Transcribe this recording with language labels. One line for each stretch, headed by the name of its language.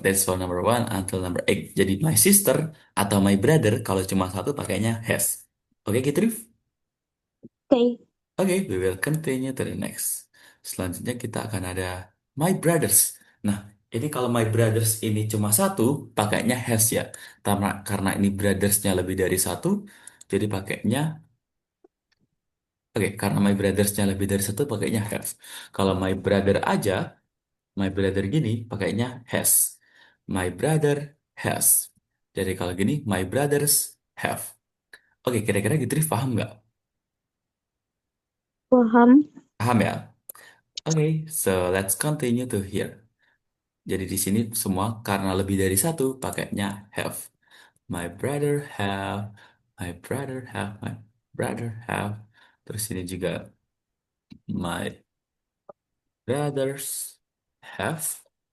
English: That's for number one until number eight.
Indonesian: Jadi my sister atau my brother kalau cuma satu pakainya has. Oke, Gitrif? Oke.
English: Oke, we will continue to the next.
Indonesian: Selanjutnya kita akan ada my brothers. Nah, ini kalau my brothers ini cuma satu, pakainya has ya. Karena ini brothersnya lebih dari satu, jadi pakainya oke, karena my brothersnya lebih dari satu, pakainya have. Kalau my brother aja, my brother gini, pakainya has.
English: My brother has.
Indonesian: Jadi kalau gini,
English: my brothers have.
Indonesian: Oke, kira-kira gitu paham nggak? Paham. Paham ya?
English: Oke, so let's continue to here.
Indonesian: Jadi di sini semua karena lebih dari satu pakainya have.
English: My brother have, my brother have, my brother have.
Indonesian: Terus ini juga
English: my brothers have.